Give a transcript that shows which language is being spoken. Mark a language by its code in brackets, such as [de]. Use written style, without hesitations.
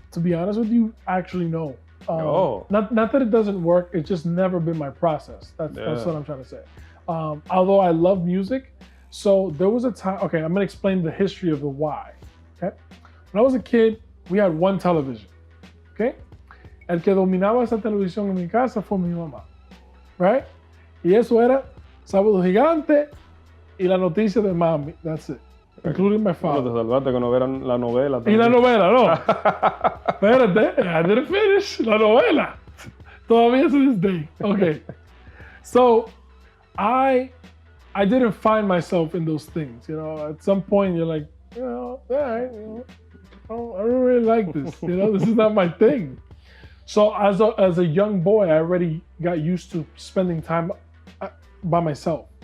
[en] To be honest with you, actually no. Not that it doesn't work, it's just never been my process. That's what I'm trying to say. Although I love music, so there was a time, okay, I'm gonna explain the history of the why, okay? When I was a kid, we had one television, okay? [es] El que dominaba esa televisión en mi casa fue mi mamá, right? Y eso era Sábado Gigante y la noticia de mami, [en] that's it, including my father. [es] Pero te salvaste que no vieran la novela también. Y la novela, no. Espérate, [en] I didn't finish [es] la novela. Todavía [en] to this day, okay. So, I didn't find myself in those things, at some point you're like, all right, I don't really like this, this is not my thing. So as a young boy, I already got used to spending time by myself.